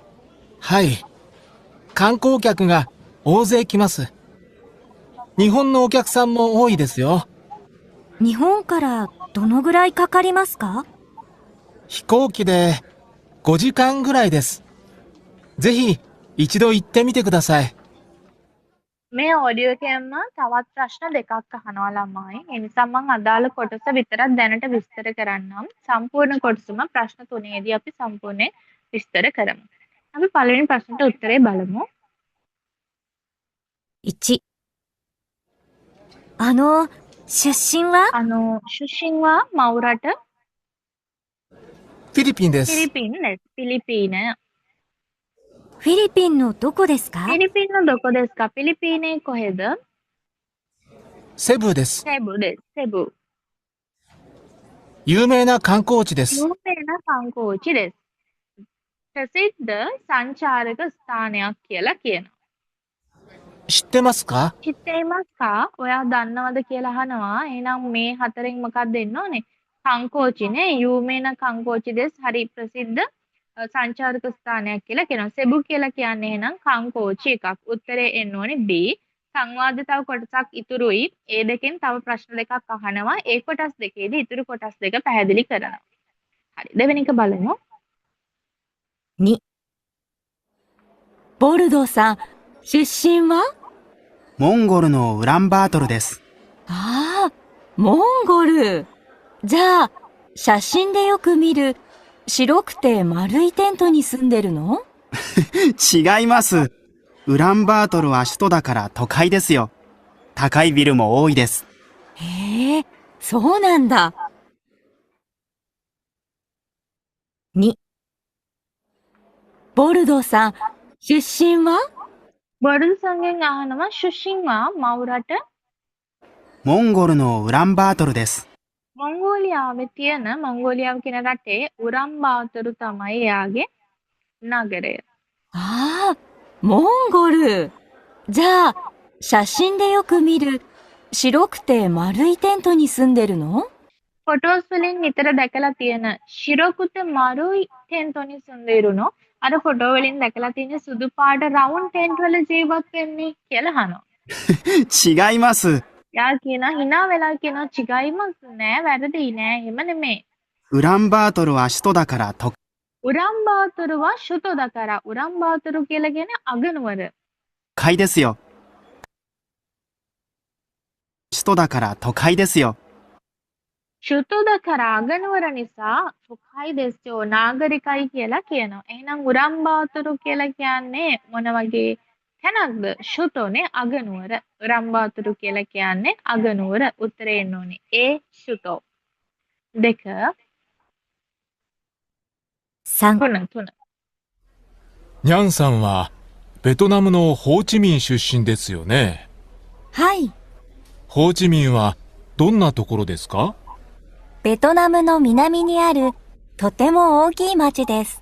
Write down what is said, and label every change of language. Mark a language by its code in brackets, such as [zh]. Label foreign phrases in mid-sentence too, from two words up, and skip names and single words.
[ja] はい。観光客が大勢来ます。日本のお客さんも多いですよ。日本からどのぐらいかかりますか？飛行機で5時間ぐらいです。ぜひ一度行ってみてください。 [si] මේ ඔඩියෝ එකෙන්ම තවත් ප්‍රශ්න දෙකක් අහනවා ළමයි. ඒ නිසා මම අදාළ කොටස විතරක් දැනට විස්තර කරන්නම්. සම්පූර්ණ කොටසම ප්‍රශ්න 3ේදී අපි සම්පූර්ණයෙන් විස්තර කරමු. අපි පළවෙනි ප්‍රශ්නට උත්තරේ බලමු. [ja] 1、出身は [si] ශුෂින්වා මවුරට [ja] フィリピンです。 පිලිපින්です. පිලිපීන. フィリピンのどこですか පිලිපින්のどこですか? [si] පිලිපීනේ කොහෙද? [ja] セブです。セブです.セブ. 有名な観光地です。有名な観光地です. [si] ප්‍රසිද්ධ සංචාරක ස්ථානයක් කියලා කියනවා. [ja] 知ってますか [si] චිත්තේමස්කා ඔයා දන්නවද කියලා අහනවා. එහෙනම් මේ හතරෙන් මොකක්ද දෙන්න ඕනේ? [ja] 観光地ね有名な観光地です [si] හරි ප්‍රසිද්ධ සංචාරක ස්ථානයක් කියලා කියනවා. සෙබු කියලා කියන්නේ එහෙනම් කංකෝචි එකක්. උත්තරේ එන්න ඕනේ B. සංවාද තව කොටසක් ඉතුරුයි. ඒ දෙකෙන් තව ප්‍රශ්න දෙකක් අහනවා. ඒ කොටස් දෙකේදී ඉතුරු කොටස් දෙක පැහැදිලි කරනවා. හරි. දෙවෙනි එක බලමු. [ja] 2、ボルドーさん、出身はモンゴルのウランバートルです。ああ、モンゴル。じゃあ、写真でよく見る白くて丸いテントに住んでるの違います。ウランバートルは首都だから都会ですよ。高いビルも多いです。へえ、そうなんだ。2、ボルドーさん、出身は [si] බොරුදු සංගෙන් අහනවා ශුෂින්වා මවුරට [ja] モンゴルのウランバートルです。 [si] මොංගෝලියාවේ තියෙන මොංගෝලියාව කියන රටේ උරම්බාතුරු තමයි එයාගේ නගරය. [ja] ああ、モンゴル。じゃあ、写真でよく見る白くて丸いテントに住んでるの [si] ෆොටෝස් වලින් නිතර දැකලා තියෙන [ja] 白くて丸いテントに住んでるの [si] අර ෆොටෝ වලින් දැකලා තියෙන සුදු පාට රවුන්ඩ් ටෙන්ට් වල ජීවත් වෙන්නේ කියලා අහනවා. [ja] 違います。 [si] යා කියනවා hina වෙලා කියනවා චිගයිමස් නෑ වැරදි නෑ එහෙම නෙමෙයි. [ja] ウランバートルは首都だから都ウランバートルは首都だから [si] උරම්බාතුරු කියලා කියන්නේ අගනුවර. [ja] 会ですよ。首都だから都会ですよ。首都だから [si] අගනුවර නිසා [ja] 都会ですよ [si] නාගරිකයි කියලා කියනවා. එහෙනම් උරම්බාතුරු කියලා කියන්නේ මොන වගේ තැනක්ද? ශුතෝනේ අගනුවර. උරම්බාතුරු කියලා කියන්නේ අගනුවර. උත්තරේ එන්න ඕනේ A ශුතෝ. 2 [ja] 3、 3 にゃんさんはベトナムのホーチミン出身ですよね。はい。ホーチミンはどんなところですか？ベトナムの南にあるとても大きい町です。